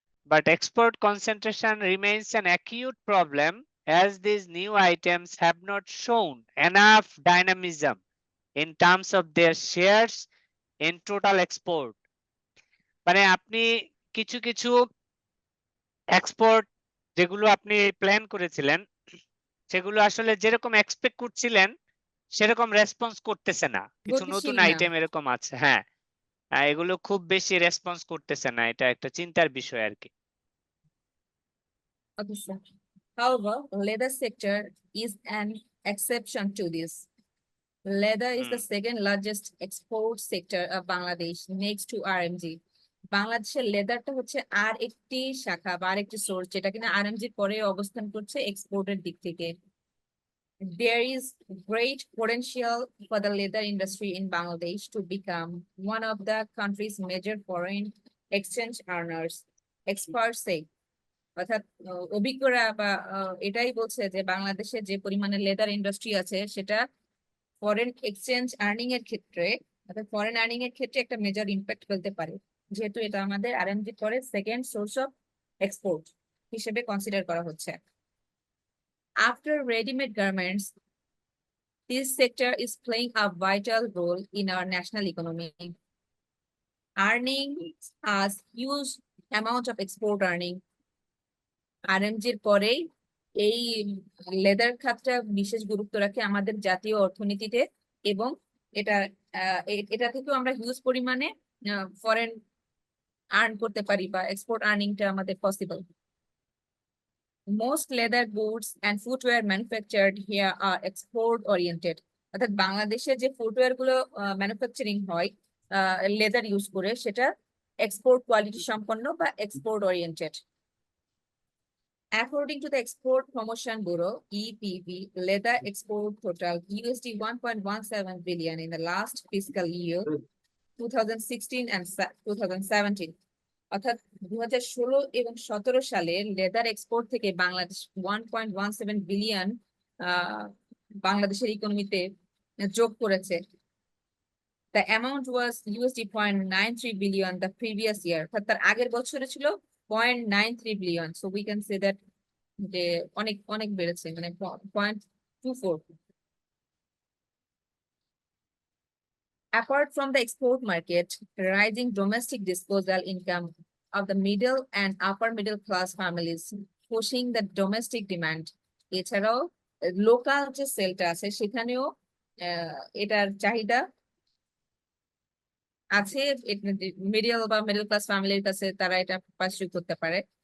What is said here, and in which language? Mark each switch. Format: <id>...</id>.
<en>But export concentration remains an acute problem as these new items have not shown enough dynamism in terms of their shares in total export.</en> <bn>মানে আপনি কিছু কিছু export যেগুলো আপনি plan করেছিলেন সেগুলো আসলে যেরকম এক্সপেক্ট করছিলেন সেরকম রেসপন্স করতেছে না। কিছু নতুন গতিশীল না। আইটেম এরকম আছে, হ্যাঁ, এগুলো খুব বেশি রেসপন্স করতেছে না, এটা একটা চিন্তার বিষয় আর কি।</bn> <en>Okay, sir. However, leather sector is an exception to this. Leather is the second largest export sector of Bangladesh next to RMG.</en> <bn>বাংলাদেশের লেদারটা হচ্ছে আর একটি শাখা বা আর একটি সোর্স যেটা কিনা আরএমজি পরে অবস্থান করছে এক্সপোর্টের দিক থেকে।</bn> <en>There is great potential for the leather industry in Bangladesh to become one of the country's major foreign exchange earners. Experts say,</en> <bn>অর্থাৎ অভিজ্ঞরা বা এটাই বলছে যে বাংলাদেশে যে পরিমাণে লেদার ইন্ডাস্ট্রি আছে সেটা ফরেন এক্সচেঞ্জ আর্নিং এর ক্ষেত্রে অর্থাৎ ফরেন আর্নিং এর ক্ষেত্রে একটা মেজর ইম্প্যাক্ট ফেলতে পারে, যেহেতু এটা আমাদের আরএমজি পরে সেকেন্ড সোর্স অফ এক্সপোর্ট হিসেবে কনসিডার করা হচ্ছে।</bn> <en>After ready-made garments, this sector is playing a vital role in our national economy. Earning has huge amount of export earning.</en> <bn>আরএমজির পরেই এই লেদার খাতটা বিশেষ গুরুত্ব রাখে আমাদের জাতীয় অর্থনীতিতে এবং এটা এটা থেকেও আমরা হিউজ পরিমাণে ফরেন আর্ন করতে পারি বা এক্সপোর্ট আর্নিংটা আমাদের possible.</bn> <en>Most leather goods and footwear manufactured here are export oriented.</en> <bn>অর্থাৎ বাংলাদেশে যে ফুটওয়্যার গুলো ম্যানুফ্যাকচারিং হয় লেদার ইউজ করে সেটা এক্সপোর্ট কোয়ালিটি সম্পন্ন বা export oriented.</bn> <en>According to the Export Promotion Bureau, EPB, leather export total USD 1.17 billion in the last fiscal year, 2016 and 2017.</en> <bn>অর্থাৎ 2016 এবং 17 সালে লেদার এক্সপোর্ট থেকে বাংলাদেশ 1.17 বিলিয়ন বাংলাদেশের ইকোনমিতে যোগ করেছে।</bn> <en>The amount was USD 0.93 billion the previous year.</en> <bn>অর্থাৎ তার আগের বছরে ছিল 0.93 billion.</bn> <en>So we can say that</en> <bn>যে অনেক অনেক বেড়েছে, মানে 0.24.</bn> <en>Apart from the export market, rising domestic disposal income of the middle and upper middle class families pushing the domestic demand.</en> <bn>এছাড়াও লোকাল যে সেলটা আছে সেখানেও এটার চাহিদা আছে, মিডল বা মিডল ক্লাস ফ্যামিলির কাছে তারা এটা পারসিউ করতে পারে।</bn>